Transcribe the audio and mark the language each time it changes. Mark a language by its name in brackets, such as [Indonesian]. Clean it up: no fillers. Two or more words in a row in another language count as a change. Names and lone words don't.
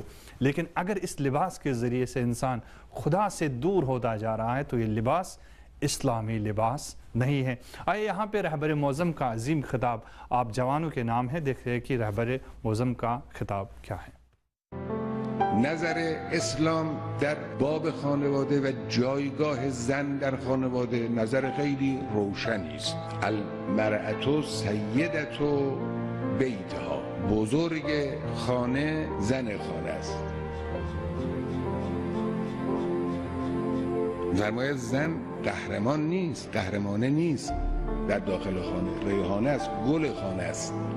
[Urdu] لیکن اگر اس لباس کے ذریعے سے انسان خدا سے دور ہوتا جا رہا ہے تو یہ لباس اسلامی لباس نہیں ہے. آئے یہاں پہ رہبر معظم کا عظیم خطاب آپ جوانوں کے نام ہے, دیکھتے ہیں کہ رہبر معظم کا خطاب کیا ہے. [Persian] نظر اسلام در باب خانواده و جایگاه زن در خانواده نظر خیلی روشنی است. [Arabic] المرأة سیدة بیتها، [Persian] بزرگ خانه زن خانه است. فرماید زن قهرمان نیست، قهرمانه نیست در داخل خانه، ریحانه است، گل خانه است.